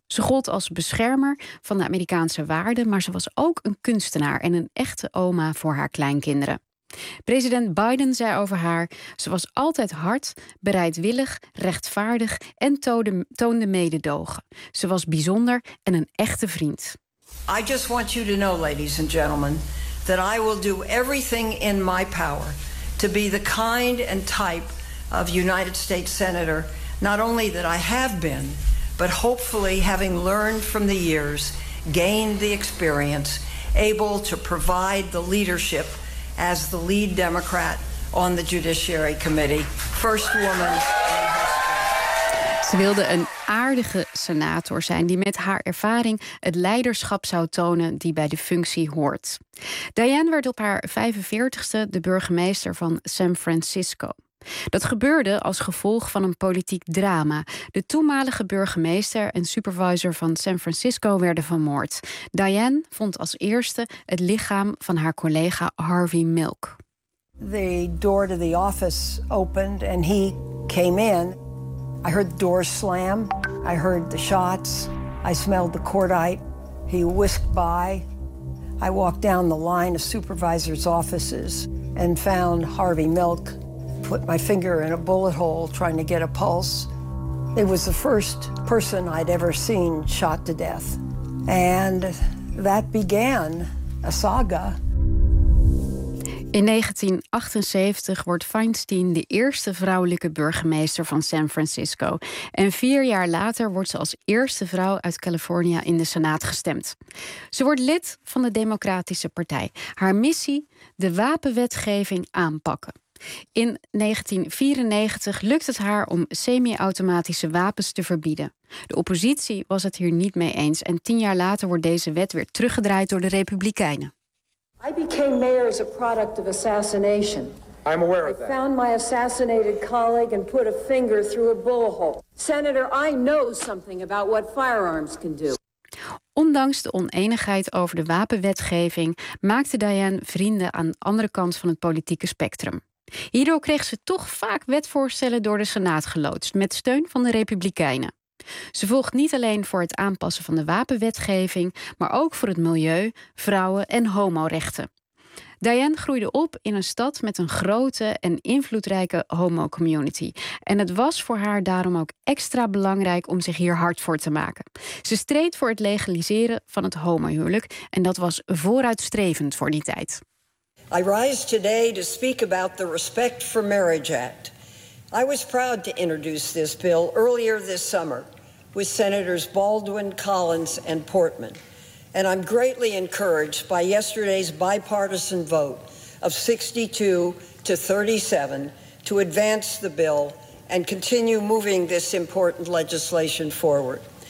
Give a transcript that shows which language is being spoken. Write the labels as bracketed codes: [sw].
[nl] Ze gold als beschermer van de Amerikaanse waarden, maar ze was ook een kunstenaar en een echte oma voor haar kleinkinderen. President Biden zei over haar: ze was altijd hard, bereidwillig, rechtvaardig en toonde mededogen. Ze was bijzonder en een echte vriend. [en] I just want you to know, ladies and gentlemen, that I will do everything in my power to be the kind and type of United States Senator, not only that I have been, but hopefully having learned from the years, gained the experience, able to provide the leadership as the lead Democrat on the Judiciary Committee, first woman. [nl] Ze wilde een aardige senator zijn die met haar ervaring het leiderschap zou tonen die bij de functie hoort. Dianne werd op haar 45ste de burgemeester van San Francisco. Dat gebeurde als gevolg van een politiek drama. De toenmalige burgemeester en supervisor van San Francisco werden vermoord. Dianne vond als eerste het lichaam van haar collega Harvey Milk. [en] The door to the office opened and he came in. I heard the door slam. I heard the shots. I smelled the cordite. He whisked by. I walked down the line of supervisors' offices and found Harvey Milk, put my finger in a bullet hole trying to get a pulse. It was the first person I'd ever seen shot to death. And that began a saga. [nl] In 1978 wordt Feinstein de eerste vrouwelijke burgemeester van San Francisco. En 4 jaar later wordt ze als eerste vrouw uit Californië in de Senaat gestemd. Ze wordt lid van de Democratische Partij. Haar missie? De wapenwetgeving aanpakken. In 1994 lukt het haar om semi-automatische wapens te verbieden. De oppositie was het hier niet mee eens. En 10 jaar later wordt deze wet weer teruggedraaid door de Republikeinen. [en] I became mayor as a product of assassination. I'm aware of that. I found my assassinated colleague and put a finger through a bullet hole. Senator, I know something about what firearms can do. [nl] Ondanks de oneenigheid over de wapenwetgeving maakte Diane vrienden aan de andere kant van het politieke spectrum. Hierdoor kreeg ze toch vaak wetvoorstellen door de Senaat geloodst met steun van de Republikeinen. Ze volgt niet alleen voor het aanpassen van de wapenwetgeving, maar ook voor het milieu, vrouwen en homorechten. Diane groeide op in een stad met een grote en invloedrijke homo-community. En het was voor haar daarom ook extra belangrijk om zich hier hard voor te maken. Ze streed voor het legaliseren van het homohuwelijk en dat was vooruitstrevend voor die tijd. [en] I rise today to speak about the Respect for Marriage Act. I was proud to introduce this bill earlier this summer with Senators Baldwin, Collins, and Portman. And I'm greatly encouraged by yesterday's bipartisan vote of 62-37 to advance the bill and continue moving this important legislation forward.